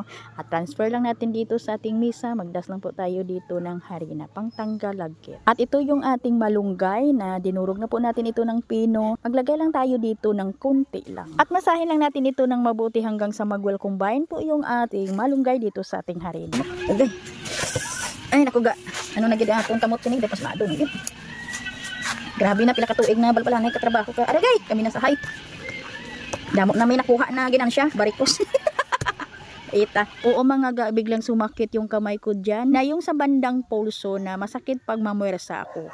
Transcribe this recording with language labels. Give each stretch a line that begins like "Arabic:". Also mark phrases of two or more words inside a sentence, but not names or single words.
Filipino: At transfer lang natin dito sa ating misa. Magdas lang po tayo dito ng harina pang tanggal lagkit. At ito yung ating malunggay na dinurog na po natin ito ng pino. Maglagay lang tayo dito ng kunti lang. At masahin lang natin ito ng mabuti hanggang sa mag-well combine po yung ating malunggay dito sa ating harina. Okay. Ay, naku ga.
Hiligaynon: Ano na gid aton kamot sini, dapas lado na gid. Grabe na pila ka tuig na balbalanay ka trabaho ka. Aragay, kami na sahay. Damo na may nakuha na ginansya, barikos. Ita. Oo mga ga,
Filipino: biglang sumakit yung kamay ko dyan na yung sa bandang pulso na masakit pag mamuwersa ako.